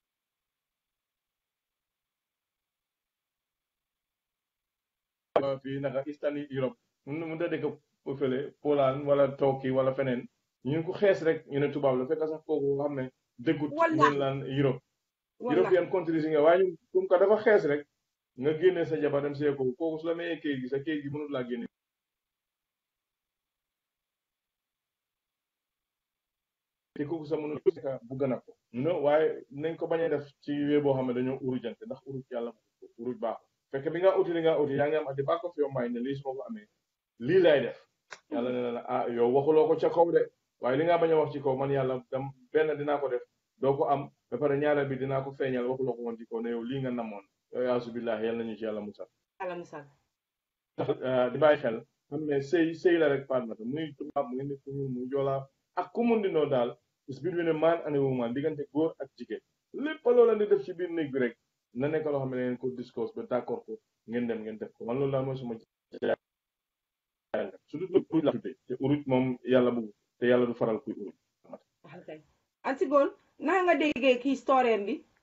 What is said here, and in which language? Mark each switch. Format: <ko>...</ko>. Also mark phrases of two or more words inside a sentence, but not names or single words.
<wo>fii naka</wo> <en>Eastern Europe</en> <wo>mu da dëkk fële Poland wala Turkey wala feneen ñu ko xees rek ñu ne tubaab la fekk sax kooku xam ne dëggut leen laan Europe</wo> <en>European countries</en> <wo>yi nga waaye ñun</wo> <fr>comme que</fr> <wo>dafa xees rek nga génne sa jabar dem see ko kooku su la mayee kayit gi sa kayit gi mënut laa génne te kooku sa mënut bu gën a ko waaye nañ ko bañ a def ci wee boo xam ne dañoo urujante ndax uruj yàlla uruj baaxul fekk bi nga uti li nga uti yaa ngi am</wo> <en>at the back of your mind</en> <wo>ne lii su ma ko amee lii lay def yàlla ne la ah yow waxuloo ko ca kaw de waaye li nga bañ a wax ci kaw man yàlla dam benn dinaa ko def doo ko am ba pare ñaareel bi dinaa ko feeñal waxuloo ko woon ci kaw ne yow lii nga namoon yow yaa subillahi yàlla nañu ci yàlla musal tax di bàyyi xel xam ne sëy la rek Fatoumata muy tubaab muy nit ku ñuul muy joolaa ak ku mun di noo daal</wo> <en>is between a man and a woman</en> <wo>diggante góor ak jigéen lépp loo leen di def ci biir néeg bi rek na nekk loo xam ne ngeen ko discuss ba d'accord ko ngeen dem ngeen def ko man loolu daal mooy suma surtout nag uruj la tuddee te uruj moom yàlla bëgg te yàlla du faral kuy uruj Antigone naka nga déggee kii story bi</wo>